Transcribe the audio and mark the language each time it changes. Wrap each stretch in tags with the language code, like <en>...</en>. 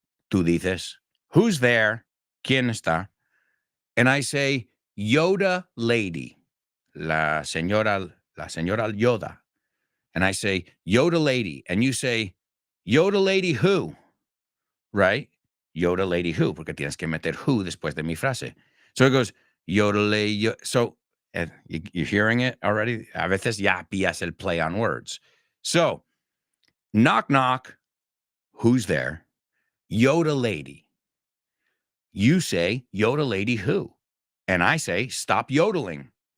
<es>Tú dices,</es> <en>who's there?</en> <es>¿Quién está?</es> <en>And I say, Yoda lady.</en> <es>La señora Yoda.</es> <en>And I say, Yoda lady. And you say, Yoda lady who? Right? Yoda lady who?</en> <es>Porque tienes que meter who después de mi frase.</es> <en>So it goes, Yoda lady. So you're hearing it already?</en> <es>A veces ya pillas el</es> <en>play on words. So, knock, knock. Who's there? Yoda lady. You say, Yoda lady who? And I say, stop yodeling.</en>